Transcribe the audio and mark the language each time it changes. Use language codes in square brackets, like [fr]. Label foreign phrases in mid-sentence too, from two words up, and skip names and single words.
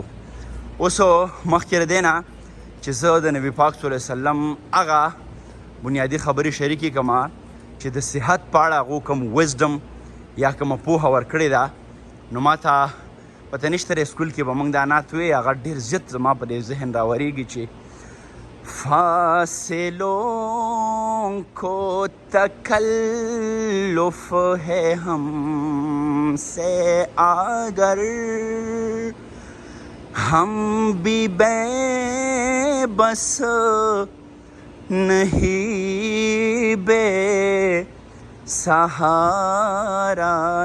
[ps] اوس مخکې له دې نه چې زه د نبي پاک صلی الله علیه وسلم هغه بنیادي خبرې شریکې کړم چې د صحت په اړه هغو کوم وزډم یا کومه پوهه ورکړې ده، نو ما ته پته نشته سکول کې به موږ دا نعت وی، هغه ډېر زیات زما په دې ذهن راورېږي چې [ur] فاصلوں کو تکلف ہے ہم سے اگر ہم بھی بے بس نہیں بے سہارا